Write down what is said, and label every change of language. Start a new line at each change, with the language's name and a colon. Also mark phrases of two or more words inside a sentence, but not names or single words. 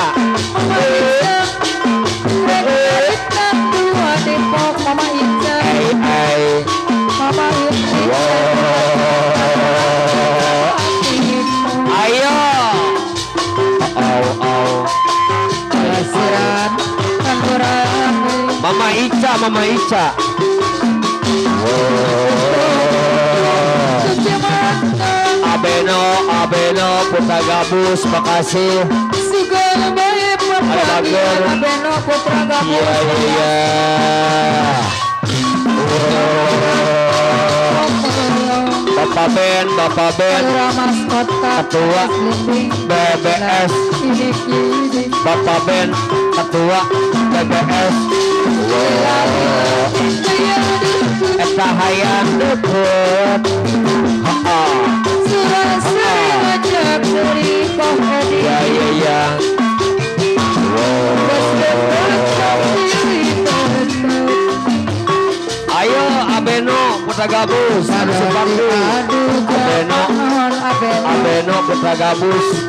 Indonesian: Mama Ica Hey. Mama Ica Ayo. Kasiran Kanurame Mama Ica. Suci Mata Abeno Putra Gabus, makasih. Segala baik Bagus. Abeno Putra Gabus Iya. Bapak Ben. Palurah Mas Kota Ketua BBS. Bapak Ben, Ketua BBS.
Sundanese: Eta hayang deket.
Indonesian: Surasa ngajak dari Koh Edi Iya. Ayo Abeno Putra Gabus. Abeno Putra Gabus.